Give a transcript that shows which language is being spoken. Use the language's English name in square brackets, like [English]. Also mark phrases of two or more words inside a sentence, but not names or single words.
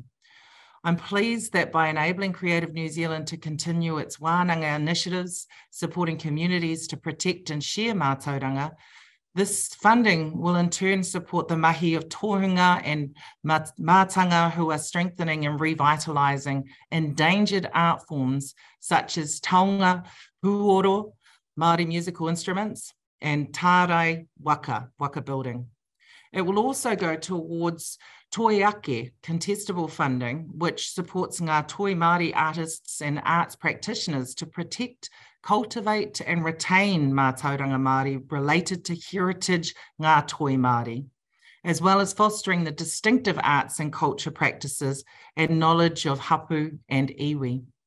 [English] I'm pleased that by enabling Creative New Zealand to continue its wānanga initiatives, supporting communities to protect and share mātauranga, this funding will in turn support the mahi of tohunga and mātanga who are strengthening and revitalising endangered art forms such as [Māori] taonga, huoro, [English] Māori musical instruments, and [Māori] tārai waka [English] building. It will also go towards [Māori] toi ake, [English] contestable funding, which supports [Māori] Ngā Toi Māori [English] artists and arts practitioners to protect, cultivate and retain [Māori] Mātauranga Māori [English] related to heritage [Māori] Ngā Toi Māori, [English] as well as fostering the distinctive arts and culture practices and knowledge of hapu and iwi.